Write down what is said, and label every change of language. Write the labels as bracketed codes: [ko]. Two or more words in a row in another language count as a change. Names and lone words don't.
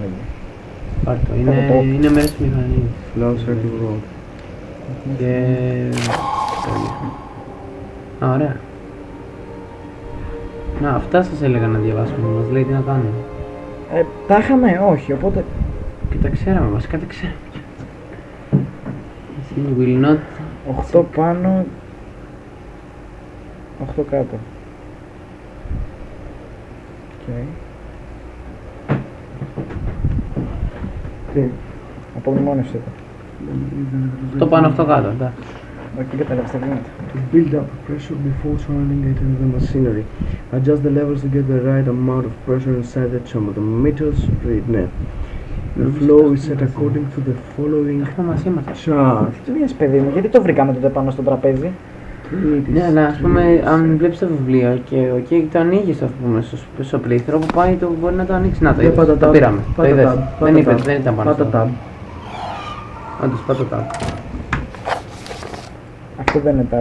[el] Πάρτο, είναι μέρος της μηχανής. [en] Flow circle road. [el] Και... Α, ωραία. Να, αυτά σας έλεγα να διαβάσουμε, μας λέει τι να κάνουμε. Τα είχαμε, όχι, οπότε... Και τα ξέραμε, βασικά τα ξέραμε. [en] Will not... [el] 8 πάνω... 8 κάτω. Τι, απομνημόνευσε το. 8 πάνω, 8 κάτω, εντάξει. Όχι, κατάλαβες τα βήματα. [en] To build up pressure before turning it into the machinery. Adjust the levels to get the right amount of pressure inside the chamber. The meters read, ναι. The flow is set according to the following chart. [el] Τι μοιάζει, παιδί μου, γιατί το βρήκαμε τότε πάνω στο τραπέζι. Ναι, αλλά ας πούμε, αν βλέπεις το βιβλίο και το ανοίγεις, ας πούμε, στο πλήθυρο που πάει, το μπορεί να το ανοίξει. Να το είδες, το πήραμε, το είδες. Δεν ήταν πάνω στο. Όντως, πάτα tab. Αυτό δεν είναι tab.